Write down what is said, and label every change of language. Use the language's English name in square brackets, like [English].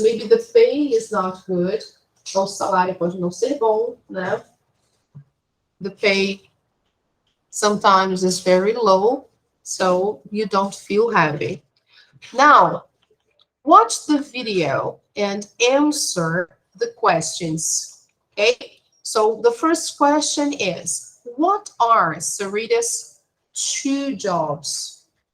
[English] Maybe the pay is not good. [Portuguese] O salário pode não ser bom, né? [English] The pay sometimes is very low, so you don't feel happy. Now, watch the video and answer the questions, okay? So the first question is, what are Sarita's 2 jobs?